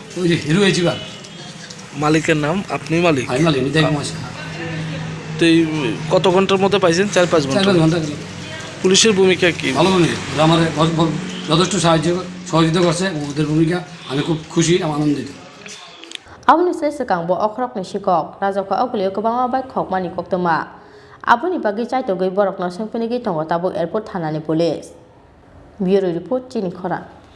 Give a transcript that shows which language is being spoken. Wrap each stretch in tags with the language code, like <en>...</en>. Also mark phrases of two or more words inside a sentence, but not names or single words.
<bn>ওই যে হিরো এচিভার মালিকের নাম আপনি মালিক আমি মালিক নিতাই কুমার তো কত ঘন্টার মধ্যে পাইছেন 4-5 ঘন্টা পুলিশের ভূমিকা কি ভালো ভূমিকা আমার যথেষ্ট সহযোগিতা করছে ওদের ভূমিকা আমি খুব খুশি এবং আনন্দিত</bn> <trp>Abuni sai sekang bo okrok ni sikok rajako oglio kobanga bai khokmani koktoma abuni bagi chai to gei borok no sengpeni gi tongo tabuk airport thanani</trp> <en>police bureau report</en> <trp>chini khora</trp>